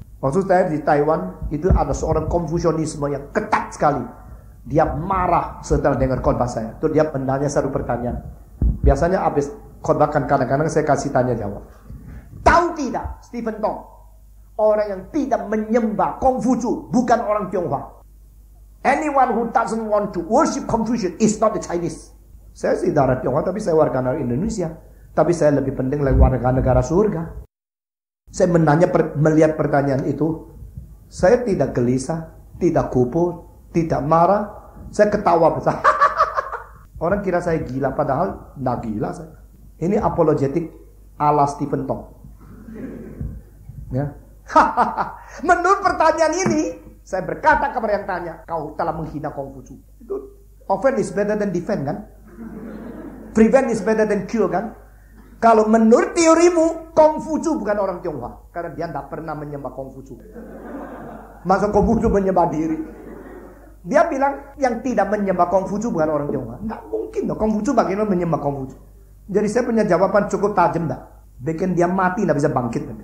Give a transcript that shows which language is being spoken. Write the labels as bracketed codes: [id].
[id] Waktu saya di Taiwan, itu ada seorang Konfusianisme yang ketat sekali. Dia marah setelah dengar khotbah saya. Terus dia menanya satu pertanyaan. Biasanya habis khotbah kan kadang-kadang saya kasih tanya jawab. Tahu tidak, Stephen Tong, orang yang tidak menyembah Kongfucu bukan orang Tionghoa. [en] Anyone who doesn't want to worship Confucius is not a Chinese. [id] Saya sih darah Tionghoa, tapi saya warga negara Indonesia. Tapi saya lebih penting lagi warga negara surga. Saya melihat pertanyaan itu, saya tidak gelisah, tidak kupu, tidak marah, saya ketawa besar. Orang kira saya gila, padahal tidak gila saya. Ini apologetik ala Stephen Tong. Ya. Menurut pertanyaan ini, saya berkata kepada yang tanya, kau telah menghina Kongfucu. [en] Itu offense is better than defend kan? Prevent is better than cure kan? [id] Kalau menurut teorimu, Kongfucu bukan orang Tionghoa. Karena dia tidak pernah menyembah Kongfucu. Masa Kongfucu menyembah diri? Dia bilang, yang tidak menyembah Kongfucu bukan orang Tionghoa. Tidak mungkin dong, Kongfucu bagaimana menyembah Kongfucu. Jadi saya punya jawaban cukup tajam tak? Bikin dia mati, tidak bisa bangkit.